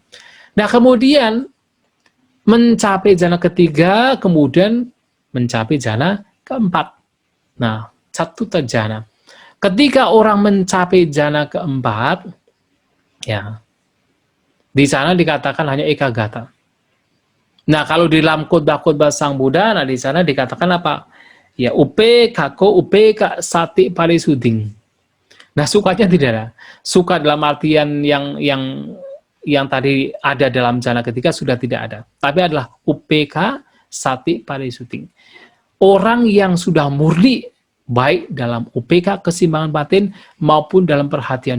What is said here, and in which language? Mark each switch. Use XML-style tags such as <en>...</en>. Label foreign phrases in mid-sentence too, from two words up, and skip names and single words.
<id>Nah, kemudian mencapai jana ketiga, kemudian mencapai jana keempat.</id> <pi>Nah, catuta jana.</pi> <id>Ketika orang mencapai jana keempat, ya, di sana dikatakan hanya ekagata. Nah, kalau di dalam khotbah-khotbah Sang Buddha, nah di sana dikatakan apa? Ya,</id> <pi>upekako upeka sati parisuding.</pi> <id>Nah, sukanya tidak ada. Suka dalam artian yang tadi ada dalam jana ketiga sudah tidak ada. Tapi adalah</id> <pi>upeka sati parisuding.</pi> <id>Orang yang sudah murni, baik dalam upeka keseimbangan batin maupun dalam perhatian.</id>